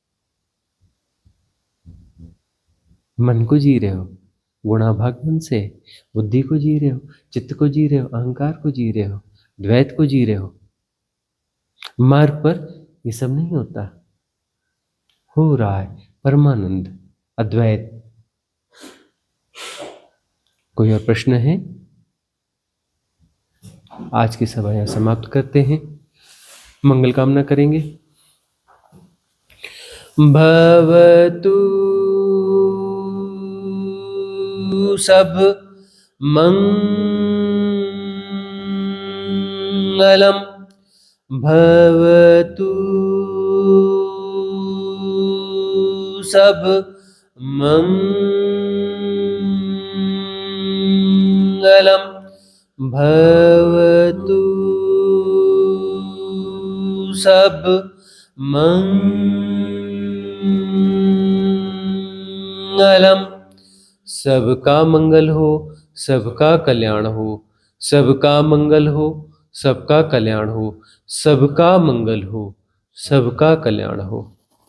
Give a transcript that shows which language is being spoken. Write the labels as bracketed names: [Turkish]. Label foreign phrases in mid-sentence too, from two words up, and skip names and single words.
[Hindi] मन को जी रहे हो, गुणा भाग मन से, बुद्धि को जी रहे हो, चित्त को जी रहे हो, अहंकार को जी रहे हो, द्वैत को जी रहे हो, मार्ग पर ये सब नहीं होता, हो रहा है परमानंद, अद्वैत। कोई और प्रश्न है? आज की सभा यहां समाप्त करते हैं, मंगल कामना करेंगे। [Pali] भवतु सब मंगलम। भवतु सब मंगलम भवतु सब मंगलम। [Hindi] सबका मंगल हो, सबका कल्याण हो, सबका मंगल हो, सबका कल्याण हो, सबका मंगल हो, सबका कल्याण हो।